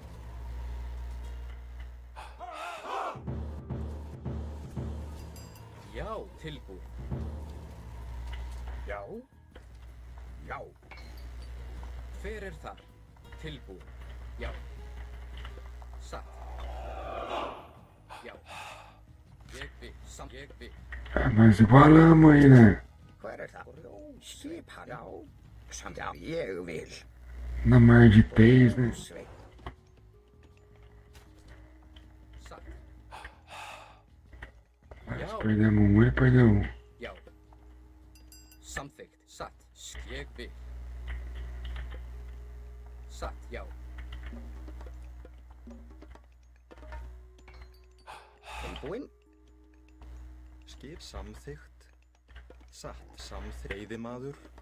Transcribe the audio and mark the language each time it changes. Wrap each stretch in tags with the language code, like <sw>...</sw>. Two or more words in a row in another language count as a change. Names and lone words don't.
<is>Já. Tilbúin. Já. Já. Hver þar? Tilbúin. Já. Satt. Já. Ég vil. Ég vil.</is> <pt>Ah, nós igualamos aí, né?</pt> <is>Hver það? Skipan? Já, samt. Já, ég vil.</is> <pt>Na mar de Teis, né? Sveinn. Satt. Perdemos um, ele perdeu um.</pt> <is>Já. Samþykkt. Satt. Ég vil. Satt. Já. Tilbúin? Skip samþykkt. Satt. Samþykkt. Veiðimaður.</is>